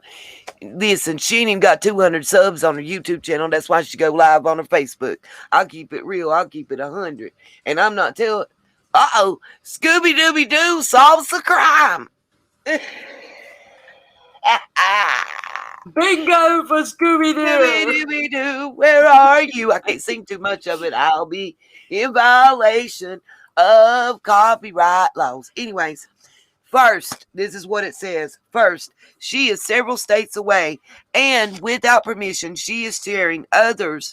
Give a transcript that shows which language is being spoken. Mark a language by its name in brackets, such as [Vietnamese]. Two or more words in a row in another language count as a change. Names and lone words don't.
[English] Listen, she ain't even got 200 subs on her YouTube channel. That's why she go live on her Facebook. I'll keep it real. I'll keep it 100. And I'm not telling. Scooby-Dooby-Doo solves the crime. Bingo for Scooby-Doo. Scooby-Dooby-Doo, where are you? I can't sing too much of it. I'll be in violation of copyright laws. Anyways, first, this is what it says. First, she is several states away, and without permission, she is sharing others.